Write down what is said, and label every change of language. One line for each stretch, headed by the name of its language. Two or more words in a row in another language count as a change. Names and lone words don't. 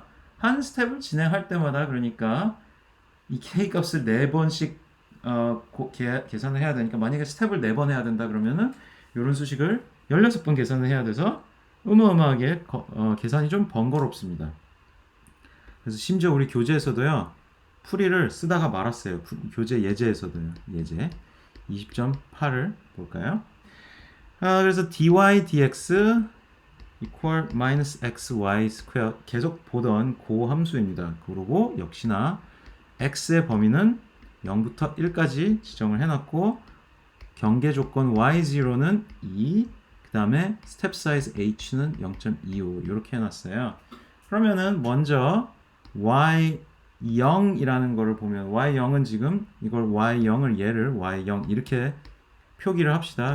Korean: 한 스텝을 진행할 때마다 그러니까 이 k 값을 4번씩 계산을 해야 되니까 만약에 스텝을 4번 해야 된다 그러면은 이런 수식을 16번 계산을 해야 돼서 어마어마하게 계산이 좀 번거롭습니다. 그래서 심지어 우리 교재에서도요. 풀이를 쓰다가 말았어요. 교재 예제에서도요. 예제 20.8을 볼까요? 그래서
English: dy dx equal minus xy square
Korean: 계속 보던 그 함수입니다. 그리고 역시나 x의 범위는 0부터 1까지 지정을 해놨고 경계 조건 y0는 2, 그 다음에 스텝 사이즈 h는 0.25 이렇게 해놨어요. 그러면은 먼저 y0이라는 거를 보면 y0은 지금 이걸 y0을 얘를 y0 이렇게 표기를 합시다.